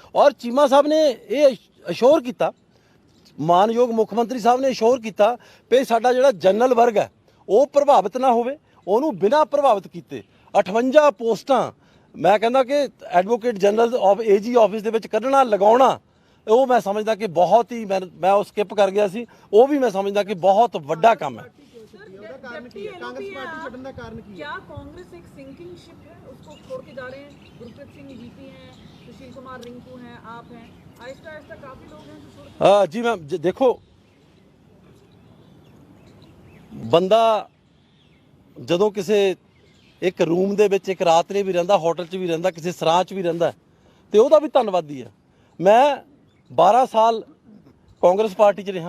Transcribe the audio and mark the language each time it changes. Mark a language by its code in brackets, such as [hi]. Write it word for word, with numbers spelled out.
[pa] ਔਰ ਚੀਮਾ ਸਾਹਿਬ ਨੇ ਇਹ ਅਸ਼ੋਰ ਕੀਤਾ, ਮਾਨਯੋਗ ਮੁੱਖ ਮੰਤਰੀ ਸਾਹਿਬ ਨੇ ਅਸ਼ੋਰ ਕੀਤਾ ਕਿ ਸਾਡਾ ਜਿਹੜਾ ਜਨਰਲ ਵਰਗ ਹੈ ਉਹ ਪ੍ਰਭਾਵਿਤ ਨਾ ਹੋਵੇ, ਉਹਨੂੰ ਬਿਨਾਂ ਪ੍ਰਭਾਵਿਤ ਕੀਤੇ ਅਠਵੰਜਾ ਪੋਸਟਾਂ, ਮੈਂ ਕਹਿੰਦਾ ਕਿ advocate general of AG office ਦੇ ਵਿੱਚ ਕੱਢਣਾ, ਲਗਾਉਣਾ, ਉਹ ਮੈਂ ਸਮਝਦਾ ਕਿ ਬਹੁਤ ਹੀ, ਮੈਂ ਮੈਂ ਉਹ ਸਕਿਪ ਕਰ ਗਿਆ ਸੀ, ਉਹ ਵੀ ਮੈਂ ਸਮਝਦਾ ਕਿ ਬਹੁਤ ਵੱਡਾ ਕੰਮ ਹੈ। [hi] क्या कांग्रेस एक सिंकिंग शिप है, उसको छोड़ के जा रहे हैं? गुरप्रीत सिंह जीपी हैं, सुशील कुमार रिंकू हैं, आप हैं, आहिस्ता आहिस्ता काफी लोग हैं जो छोड़। [pa] आ, जी मैम, ज- देखो, ਬੰਦਾ ਜਦੋਂ ਕਿਸੇ ਇੱਕ ਰੂਮ ਦੇ ਵਿੱਚ ਇੱਕ ਰਾਤ ਲਈ ਵੀ ਰਹਿੰਦਾ, ਹੋਟਲ 'ਚ ਵੀ ਰਹਿੰਦਾ, ਕਿਸੇ ਸਰਾਂ 'ਚ ਵੀ ਰਹਿੰਦਾ, ਤੇ ਉਹਦਾ ਵੀ ਧੰਨਵਾਦੀ ਹੈ। ਮੈਂ ਬਾਰਾਂ ਸਾਲ ਕਾਂਗਰਸ ਪਾਰਟੀ 'ਚ ਰਿਹਾ।